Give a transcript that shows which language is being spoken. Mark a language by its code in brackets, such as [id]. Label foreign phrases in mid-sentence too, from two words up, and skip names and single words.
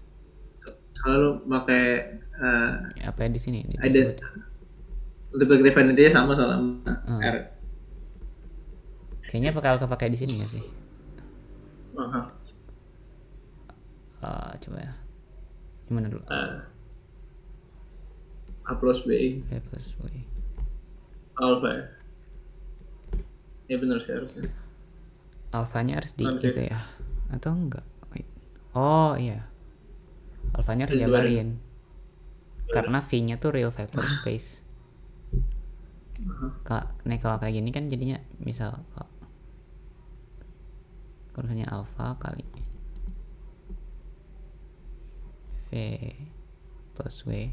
[id] Selalu pakai Apa ya di sini? ada [en] multiplicative identity [id] sama soal R. Kayaknya bakal kepakai di sini nggak sih? Coba ya. Gimana dulu? A plus B plus W. alpha ya. Ya benar sih harusnya. Alfanya harus di gitu ya? Atau enggak? Wait. Oh iya. Alfanya harus dijabarin. Karena V-nya tuh [en] real vector space. [id] Kalau kayak gini kan jadinya misal kalau misalnya alpha kali V plus W